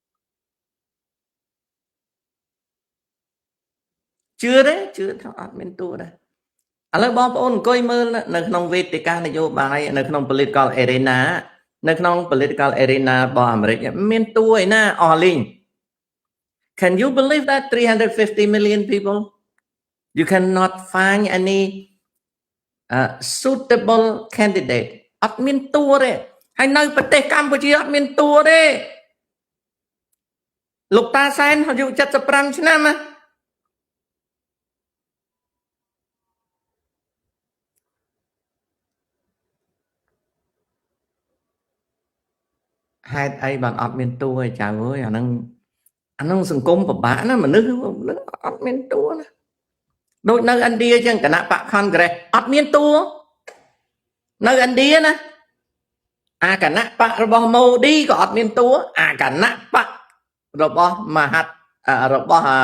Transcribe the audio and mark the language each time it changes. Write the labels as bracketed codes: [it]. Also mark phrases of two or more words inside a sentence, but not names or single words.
[km] ជឿទេជឿថាអត់មានតួដែរឥឡូវបងប្អូនអង្គុយមើលនៅក្នុងវេទិកានយោបាយនៅក្នុង [en] political arena [km] នៅក្នុង [en] political arena [km] របស់អាមេរិកមានតួឯណាអស់លីង [en] Can you believe that 350 million people you cannot find any suitable candidate [km] អត់មានតួទេហើយនៅប្រទេសកម្ពុជាអត់មានតួទេលោកតាសែនអាយុ75ឆ្នាំណា ហេតុអីបានអត់មានតួឯចៅអើយអាហ្នឹងសង្គមពិបាកណាមនុស្សអត់មានតួណាដូចនៅឥណ្ឌាចឹងគណៈបក Congress អត់មានតួនៅឥណ្ឌាណាគណៈបករបស់ម៉ូឌីក៏អត់មានតួគណៈបករបស់មហារបស់